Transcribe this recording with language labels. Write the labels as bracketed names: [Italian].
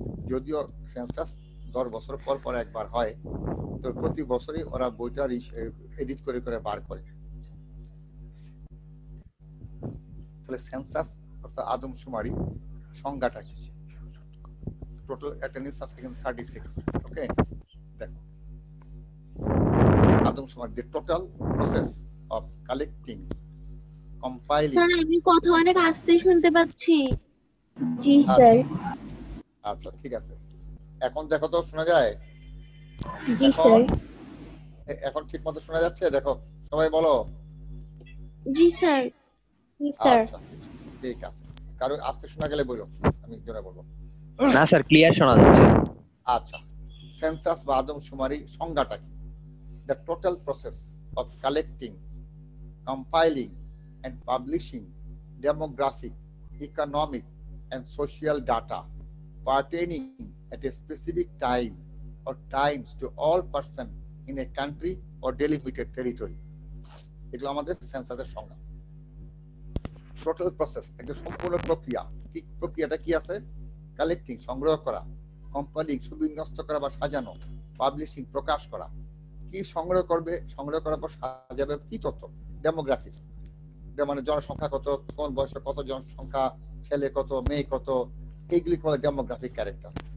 [Bangla] যদিও সেন্সাস 10 বছর পর পর একবার হয়, তো প্রতি বছরই ওরা বইটা এডিট করে করে বার করে। তাহলে সেন্সাস অর্থাৎ আদমশুমারি সংজ্ঞাটা কি? টোটাল অ্যাটেন্ডেন্স আছে কিন্তু 36। ওকে, দেখো, আদমশুমারি [English] the total process of collecting, compiling। [Bangla] Sir আমি কথা অনেক আস্তে শুনতে পাচ্ছি। জি স্যার। আচ্ছা, ঠিক আছে। এখন দেখো তো শোনা যায়? জি স্যার। এখন ঠিক মতো শোনা যাচ্ছে? দেখো সবাই বলো। জি স্যার। জি স্যার। আচ্ছা, ঠিক আছে। কারো আস্তে শোনা গেলে বলো, আমি জোরে বলবো। না স্যার, ক্লিয়ার শোনা যাচ্ছে। আচ্ছা, সেন্সাস বা আদমশুমারি সংজ্ঞাটা কি? [English] The total process of collecting, compiling and publishing demographic, economic, and social data pertaining at a specific time or times to all person in a country or delimited territory. [Bangla] এগুলো আমাদের সেন্সাসের সংজ্ঞা। টোটাল প্রসেস, একটা সম্পূর্ণ প্রক্রিয়া। কি প্রক্রিয়াটা কি আছে? কালেক্টিং, সংগ্রহ করা, কম্পাইলিং, সুবিন্যস্ত করা বা সাজানো, পাবলিশিং, প্রকাশ করা। কি সংগ্রহ করবে? সংগ্রহ করার পর সাজাবে কি তথ্য? ডেমোগ্রাফিক, মানে জনসংখ্যা কত, কোন বয়সে কত জনসংখ্যা, ছেলে কত, মেয়ে কত, এইগুলি বলে ডেমোগ্রাফিক ক্যারেক্টার।